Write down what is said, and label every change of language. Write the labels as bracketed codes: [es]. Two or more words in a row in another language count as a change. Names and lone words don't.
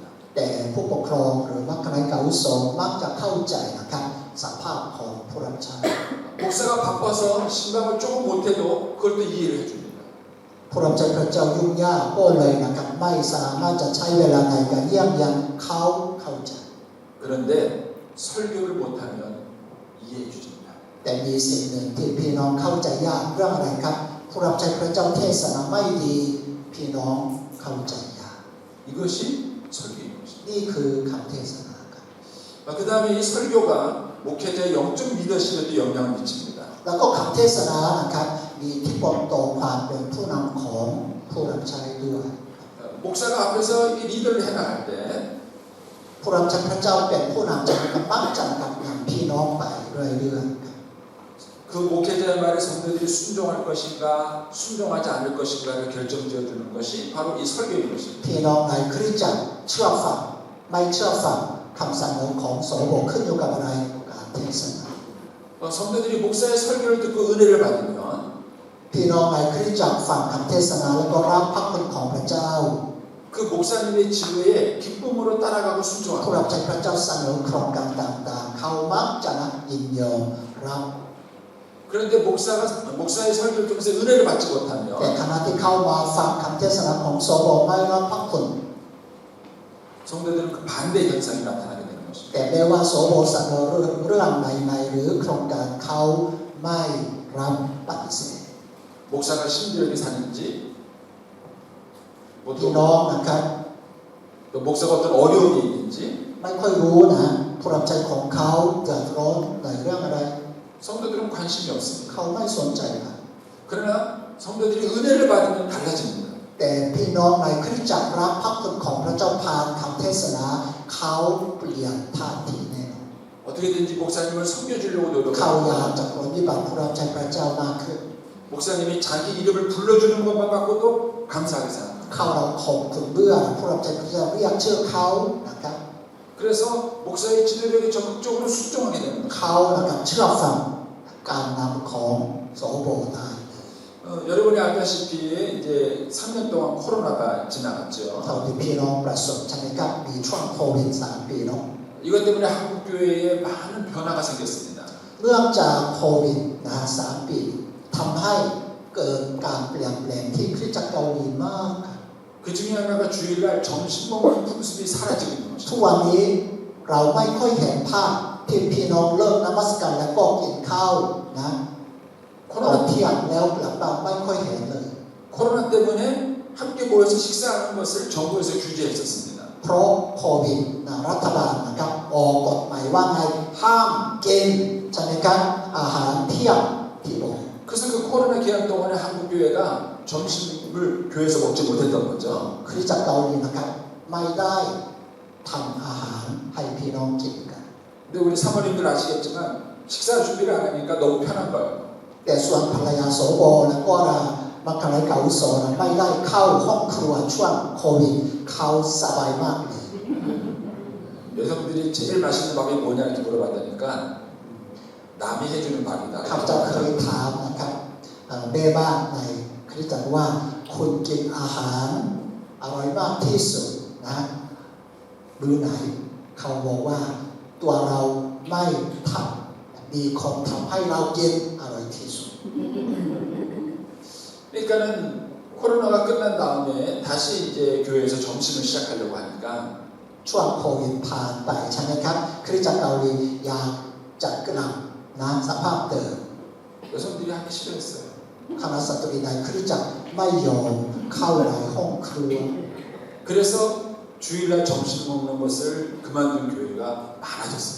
[th] แต่ผู้ปกครองหรือมัคคณาเก่าโสมักจะเข้าใจนะครับสภาพของผู้รับใช้ [ko] 목사가 바빠서 신방을 조금 못해도 그걸 또 이해를 해줍니다. [th] ผู้รับใช้พระเจ้ายุ่งยากก็เลยนะครับไม่สามารถจะใช้เวลาในการเยี่ยมยันเขาเข้าใจ [ko] 그런데 설교를 못하면 이해해 주십니다. [th] แต่มีสิ่งหนึ่งที่พี่น้องเข้าใจยากเรื่องอะไรครับผู้รับใช้พระเจ้าเทศนาไม่ดีพี่น้องเข้าใจยาก [ko] 이것이 설교인 것입니다. [th] นี่คือคำเทศนาครับ [ko] 그 다음에 이 설교가 목회자의 영적 리더십에도 영향을 미칩니다. [th] แล้วก็คำเทศนานะครับมีอิทธิพลต่อความเป็นผู้นำของผู้รับรับใช้ด้วย [ko] 목사가 앞에서 이 리더를 해나갈 때 [th] ผู้รับใช้พระเจ้าเป็นผู้นำจะมักจะนำพี่น้องไปเรื่อยๆ [ko] 그 목회자의 말에 성도들이 순종할 것인가 순종하지 않을 것인가를 결정지어 주는 것이 바로 이 설교인 것입니다. [th] พี่น้องในคริสตจักรเชื่อฟังไม่เชื่อฟังคำสั่งของโสโภคขึ้นอยู่กับอะไรการเทศนา [ko] 성도들이 목사의 설교를 듣고 은혜를 받으면 [th] พี่น้องในคริสตจักรฟังคำเทศนาแล้วก็รับพระคุณของพระเจ้า [ko] 그 목사님의 지도에 기쁨으로 따라가고 [th] ผู้รับ [ko] 순종합니다. [th] ใช้พระเจ้าเสนอโครงการต่างๆเขามักจะยินยอมรับ [ko] 그런데 목사의 설교를 통해서 은혜를 받지 [th] แต่ [ko] 못하면 [th] ขณะที่เข้ามาฟังคำเทศนาของโสโภคไม่รับพระคุณ [ko] 성도들은 그 반대 현상이 나타나게 되는 것입니다. [th] แต่แม้ว่าโสโภคเสนอเรื่องใหม่ๆหรือโครงการเขาไม่รับปฏิเสธ [ko] 목사가 신비하게 사는지 [th] พี่น้องนะครับ [ko] 또 목사가 어떤 어려움이 있는지 [th] ไม่ค่อยรู้นะผู้รับใช้ของเขาเดือดร้อนในเรื่องอะไร [ko] 성도들은 관심이 없습니다. [th] เขาไม่สนใจกัน [ko] 그러나 성도들이 은혜를 받으면 달라집니다. [th] แต่พี่น้องในคริสตจักรรับพระคุณของพระเจ้าผ่านคำเทศนาเขาเปลี่ยนท่าทีแน่นอน [ko] 어떻게든지 목사님을 섬겨주려고 [th] เขาอยาก [ko] 노력합니다. [th] จะปฏิบัติผู้รับใช้พระเจ้ามากขึ้น [ko] 목사님이 자기 이름을 불러주는 것만 갖고도 감사하게 생각합니다. [th] เขาเราขอบคุณเมื่อผู้รับใช้พระเจ้าเรียกชื่อเขานะครับ [ko] 그래서 목사의 지도력에 적극적으로 순종하게 되는 거죠. [th] เขานะครับเชื่อฟังการนำของโสโภคได้ [ko] 여러분이 알다시피 이제 3년 동안 코로나가 지나갔죠. [th] เท่าที่พี่น้องประสบใช่ไหมครับมีช่วงโควิด3 ปีเนาะ [ko] 이것 때문에 한국 교회에 많은 변화가 생겼습니다. [th] เนื่องจากโควิดนะ3 ปีทำให้เกิดการเปลี่ยนแปลงที่คริสตจักรเกาหลีมาก [ko] 그 중에 하나가 주일날 점심 먹는 풍습이 사라지고 있는 [th] ทุก [ko] 것입니다. [th] วันนี้เราไม่ค่อยเห็นภาพที่พี่น้องเลิกนมัสการแล้วก็กินข้าวนะตอนเที่ยงแล้วกลับบ้านไม่ค่อยเห็นเลย [ko] 코로나 때문에 함께 모여서 식사하는 것을 정부에서 규제했었습니다. [th] เพราะโควิดนะรัฐบาลนะครับออกกฎหมายว่าไงห้ามกินใช่ไหมครับอาหารเที่ยงที่โบสถ์ [ko] 그래서 그 코로나 기간 동안에 한국 교회가 점심을 교회에서 먹지 못했던 거죠. [th] คริสตจักรเกาหลีนะครับไม่ได้ทำอาหารให้พี่น้องกินกัน [ko] 근데 우리 사모님들 아시겠지만 식사 준비를 안 하니까 너무 편한 거예요. [th] แต่ส่วนภรรยาโสโภคแล้วก็มัคคารายเก่าโสนะไม่ได้เข้าห้องครัวช่วงโควิดเขาสบายมากเลย [ko] 여성들이 제일 맛있는 밥이 뭐냐 이렇게 물어봤다니까 남이 해주는 밥이다. [th] ข้าพเจ้าเคยถามนะครับแม่บ้านในคริสตจักรว่าคุณกินอาหารอร่อยมากที่สุดนะมื้อไหนเขาบอกว่าตัวเราไม่ทำมีคนทำให้เรากินอร่อยที่สุด [ko] 그러니까는 코로나가 끝난 다음에 다시 이제 교회에서 점심을 시작하려고 하니까 [th] ช่วงโควิดผ่านไปใช่ไหมครับคริสตจักรเกาหลีอยากจะกลับนะสภาพเดิม [ko] 여성들이 하기 싫어했어요. [th] คณะสตรีในคริสตจักรไม่ยอมเข้าในห้องครัว [ko] 그래서 주일날 점심 먹는 것을 그만둔 교회가 많아졌습니다.